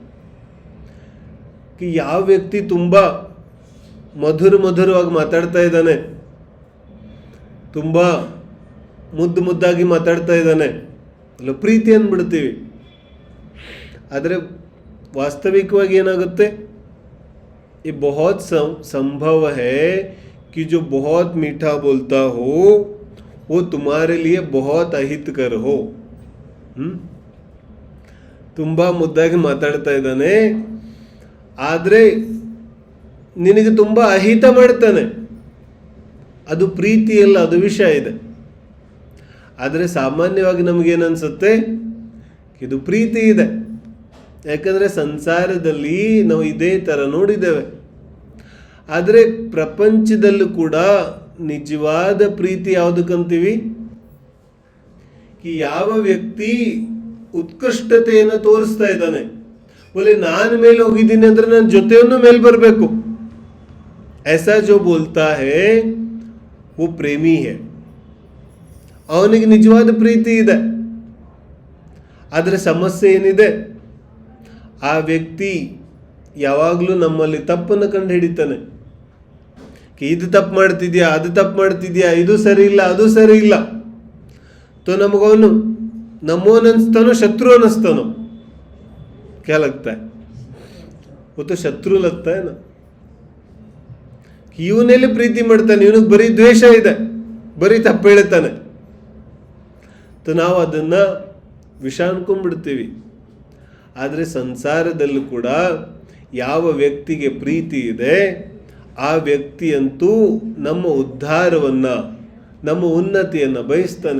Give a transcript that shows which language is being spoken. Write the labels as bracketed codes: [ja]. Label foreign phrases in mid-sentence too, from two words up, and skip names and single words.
[kn] ಯಾವ ವ್ಯಕ್ತಿ ತುಂಬಾ ಮಧುರವಾಗಿ ಮಾತಾಡ್ತಾ ಇದ್ದಾನೆ, ತುಂಬಾ ಮುದ್ದಾಗಿ ಮಾತಾಡ್ತಾ ಇದ್ದಾನೆ, ಅಲ್ಲ ಪ್ರೀತಿ ಅಂದ್ಬಿಡ್ತೀವಿ. ಆದರೆ ವಾಸ್ತವಿಕವಾಗಿ ಏನಾಗುತ್ತೆ? [hi] ये बहुत संभव है कि जो बहुत मीठा बोलता हो वो तुम्हारे लिए बहुत अहितकर हो. [kn] ತುಂಬಾ ಮುದ್ದಾಗಿ ಮಾತಾಡ್ತಾ ಇದ್ದಾನೆ, ಆದರೆ ನಿನಗೆ ತುಂಬಾ ಅಹಿತ ಮಾಡ್ತಾನೆ. ಅದು ಪ್ರೀತಿಯಲ್ಲ, ಅದು ವಿಷಯ ಇದೆ. ಆದರೆ ಸಾಮಾನ್ಯವಾಗಿ ನಮಗೇನನ್ಸುತ್ತೆ? ಇದು ಪ್ರೀತಿ ಇದೆ. ಯಾಕಂದರೆ ಸಂಸಾರದಲ್ಲಿ ನಾವು ಇದೇ ಥರ ನೋಡಿದ್ದೇವೆ. ಆದರೆ ಪ್ರಪಂಚದಲ್ಲೂ ಕೂಡ ನಿಜವಾದ ಪ್ರೀತಿ ಯಾವುದಕ್ಕಂತೀವಿ? ಯಾವ ವ್ಯಕ್ತಿ ಉತ್ಕೃಷ್ಟತೆಯನ್ನು ತೋರಿಸ್ತಾ ಇದ್ದಾನೆ, बोले ನಾನು ಮೇಲೆ ಹೋಗಿದ್ದೀನಿ ಅಂದ್ರೆ ನನ್ನ ಜೊತೆಯನ್ನು ಮೇಲೆ ಬರಬೇಕು, [hi] ऐसा जो बोलता है वो प्रेमी है. [kn] ಅವನಿಗೆ ನಿಜವಾದ ಪ್ರೀತಿ ಇದೆ. ಆದರೆ ಸಮಸ್ಯೆ ಏನಿದೆ? ಆ ವ್ಯಕ್ತಿ ಯಾವಾಗಲೂ ನಮ್ಮಲ್ಲಿ ತಪ್ಪನ್ನು ಕಂಡು ಹಿಡಿತಾನೆ. ಇದು ತಪ್ಪು ಮಾಡ್ತಿದ್ಯಾ, ಅದು ತಪ್ಪು ಮಾಡ್ತಿದ್ಯಾ, ಇದು ಸರಿ ಇಲ್ಲ, ಅದು ಸರಿ ಇಲ್ಲ. ನಮಗವನು ನಮ್ಮೋನ್ ಅನಿಸ್ತಾನೋ ಶತ್ರು ಅನಿಸ್ತಾನೋ? [hi] क्या लगता है? वो तो ಶತ್ರು लगता है ना. [kn] ಇವನೆಲ್ಲಿ ಪ್ರೀತಿ ಮಾಡ್ತಾನೆ, ಇವನಿಗೆ ಬರೀ ದ್ವೇಷ ಇದೆ, ಬರೀ ತಪ್ಪು ಹೇಳ್ತಾನೆ. ನಾವು ಅದನ್ನ ವಿಷ ಅನ್ಕೊಂಡ್ಬಿಡ್ತೀವಿ. ಆದರೆ ಸಂಸಾರದಲ್ಲೂ ಕೂಡ ಯಾವ ವ್ಯಕ್ತಿಗೆ ಪ್ರೀತಿ ಇದೆ ಆ ವ್ಯಕ್ತಿಯಂತೂ ನಮ್ಮ ಉದ್ಧಾರವನ್ನ, ನಮ್ಮ ಉನ್ನತಿಯನ್ನ ಬಯಸ್ತಾನೆ.